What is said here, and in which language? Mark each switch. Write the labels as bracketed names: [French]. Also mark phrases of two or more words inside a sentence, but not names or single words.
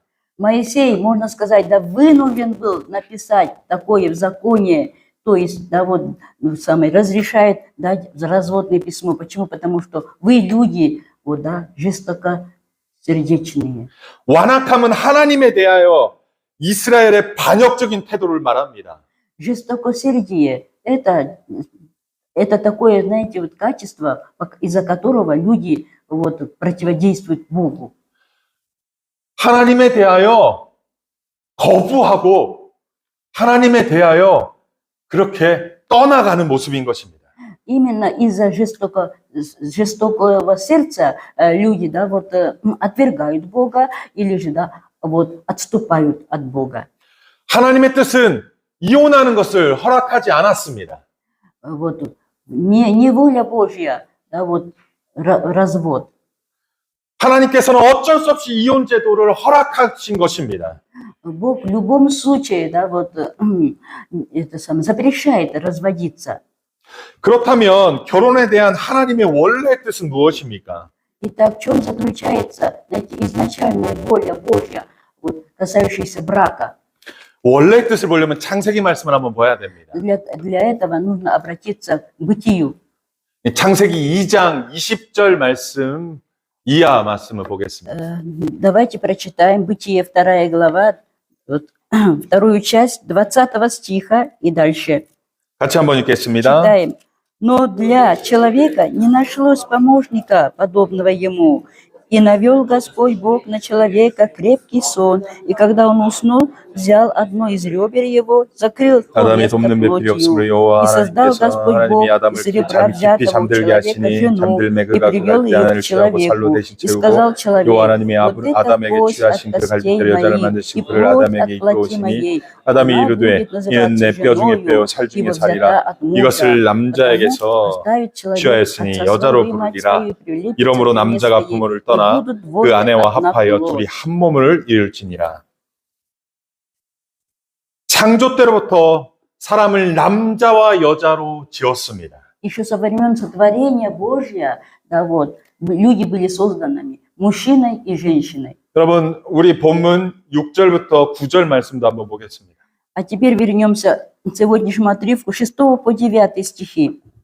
[Russian] Моисей, можно сказать, да, вынужден был написать такое в законе, то есть, да, вот, разрешает дать разводное письмо. Почему? Потому что вы люди, вот, да, жестокосердечные. [Korean] 완악함은 하나님에 대하여 이스라엘의 반역적인 태도를 말합니다. [Russian] Жестокосердие – это такое, знаете, вот качество, из-за которого люди вот, противодействуют Богу. [Korean] 하나님에 대하여 거부하고 하나님에 대하여 그렇게 떠나가는 모습인 것입니다. [Russian] Именно из-за жестокого сердца люди, да, вот, отвергают Бога или же, да, вот, отступают от Бога. [Korean] 하나님의 뜻은 이혼하는 것을 허락하지 않았습니다. [Russian] Вот, не воля Божья, да, вот, развод. [Korean] 하나님께서는 어쩔 수 없이 이혼 제도를 허락하신 것입니다. [Russian] Бог в любом случае, да, вот, запрещает разводиться. [Korean] 그렇다면 결혼에 대한 하나님의 원래 뜻은 무엇입니까? [Russian] Итак, в чем заключается, знаете, изначальная воля Божья, вот, касающаяся брака? [Korean] 원래 뜻을 보려면 창세기 말씀을 한번 봐야 됩니다. [Russian] Для этого нужно обратиться к бытию. [Korean] 창세기 2장 20절 말씀 이하 말씀을 보겠습니다. [Russian] Давайте прочитаем Бытие, 2 глава, вот, вторую часть 20 стиха и дальше. [Korean] 같이 한번 읽겠습니다. [Russian] Читаем. Но для человека не нашлось помощника, подобного ему. И навел Господь Бог на человека крепкий сон, и когда он уснул, взял одно из ребер его, закрыл то [Korean] 아담이 [Russian] место [Korean] 돕는 배필이 없으므로 [Russian] плотью, [Korean] 여호와 [Russian] и создал [Korean] 하나님께서 [Russian] Господь Бог [Korean] 하나님이 아담을 [Russian] из [Korean] 그 [Russian] ребра [Korean] 잠이 깊이 [Russian] взятого у [Korean] 잠들게 [Russian] человека [Korean] 하시니 [Russian] жену, [Korean] 잠들매 [Russian] и [Korean] 그가 [Russian] привел [Korean] 그 [Russian] ее [Korean] 갈대아내를 [Russian] к [Korean] 취하고 살로 [Russian] человеку. [Korean] 대신 [Russian] И [Korean] 채우고 [Russian] сказал человек, [Korean] 여호와 하나님이 [Russian] вот это [Korean] 아담에게 [Russian] кость [Korean] 취하신 [Russian] от [Korean] 그 [Russian] костей [Korean] 갈대뼈를 여자를 [Russian] моих, и [Korean] 만드신 그를 [Russian] плоть [Korean] 아담에게 [Russian] от плоти [Korean] 이끌어오시니 [Russian] моей. [Korean] 아담이 [Russian] Она [Korean] 이르되 [Russian] будет [Korean] 이는 내 [Russian] называться [Korean] 뼈 중에 뼈 [Russian] женою, [Korean] 살 중에 [Russian] ибо [Korean] 살이라 [Russian] взята от мужа. [Korean] 이것을 [Russian] Потому [Korean] 남자에게서 [Russian] оставит человек [Korean] 취하였으니 [Russian] отца [Korean] 여자로 [Russian] своего и мать [Korean] 부르리라. [Russian] свою, и прилепится [Korean] 이러므로 [Russian] к жене [Korean] 남자가 [Russian] своей, [Korean] 부모를 [Russian] и [Korean] 떠나 [Russian] будут [Korean] 그 [Russian] двое [Korean] 아내와 [Russian] одна [Korean] 합하여 [Russian] плоть. [Korean] 둘이 한 몸을 이룰지니라. 창조 때로부터 사람을 남자와 여자로 지었습니다. [Russian] Еще со времен сотворения Божья, да, вот, люди были созданными мужчиной и женщиной. [Korean] 여러분, 우리 본문 6절부터 9절 말씀도 한번 보겠습니다. [Russian] А теперь вернемся к сегодняшнему отрывку 6 по 9 стихи.